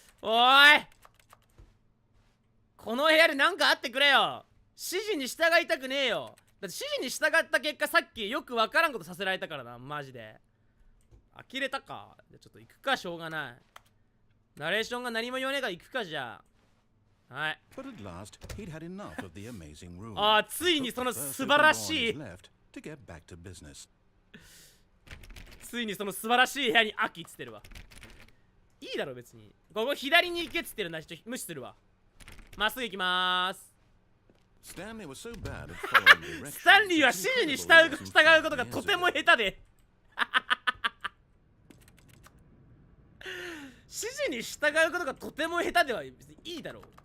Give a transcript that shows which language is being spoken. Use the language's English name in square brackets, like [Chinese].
[Japanese] おーい、この部屋で何かあってくれよ。指示に従いたくねえよ。だって指示に従った結果さっきよくわからんことさせられたからな。マジで呆れたか。じゃちょっと行くか。しょうがない。ナレーションが何も言わねえから行くか。じゃあはい。 [English] But at last, he'd had enough of the amazing room. [Japanese] ああ、ついにその素晴らしい [English] left to get back to business. [Japanese] ついにその素晴らしい部屋に秋っつってるわ。いいだろ別に。ここ左に行けっつってるな。人無視するわ。まっすぐ行きまーす。スタンリーは指示に従うことがとても下手で指示に従うことがとても下手では別にいいだろう。